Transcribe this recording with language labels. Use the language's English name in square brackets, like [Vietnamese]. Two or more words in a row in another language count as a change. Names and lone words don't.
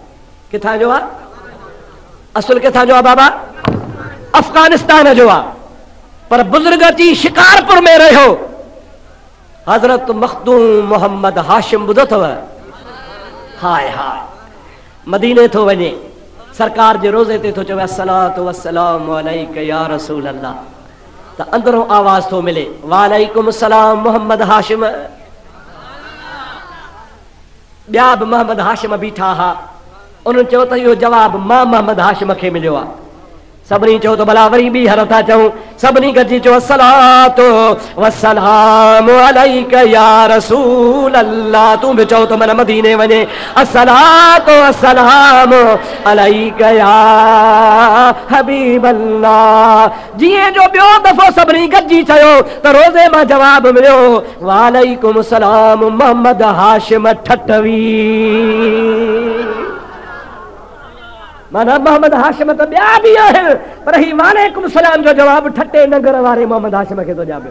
[Sindhi] किथां जो आहे? असुल किथां जो आहे बाबा? अफ़गानिस्तान जो आहे, पर बुज़ुर्ग अची शिकारपुर में रहियो। हज़रत मखदूम मोहम्मद हाशिम ॿुधो अथव? हाय हाय, मदीने थो वञे, सरकार जे रोज़े ते थो चवे [Arabic] الصلاة والسلام عليك يا رسول الله, [Sindhi] त अंदरों आवाज़ थो मिले [Arabic] وعليكم السلام [Sindhi] मोहम्मद हाशिम। ॿिया बि मोहम्मद हाशिम बीठा हा, उन्हनि चयो त इहो जवाबु मां मोहम्मद हाशिम खे मिलियो आहे। सभिनी चयो त भला वरी बि हर था चऊं, सभिनी गॾिजी चयो [Arabic] الصلاة والسلام عليك يا رسول الله. [Sindhi] तूं बि चओ त मन मदीने वञे, [Arabic] الصلاة والسلام عليك يا حبيب الله. [Sindhi] जीअं जो ॿियो दफ़ो सभिनी गॾिजी चयो त रोज़े मां जवाबु मिलियो [Arabic] وعليكم السلام [Sindhi] मोहम्मद हाशिम ठठवी। माना मोहम्मद हाशिम त ॿिया बि आहिनि पर ही [Arabic] وعليكم السلام [Sindhi] जो जवाबु ठटे नगर वारे मोहम्मद हाशिम खे थो ॼामे।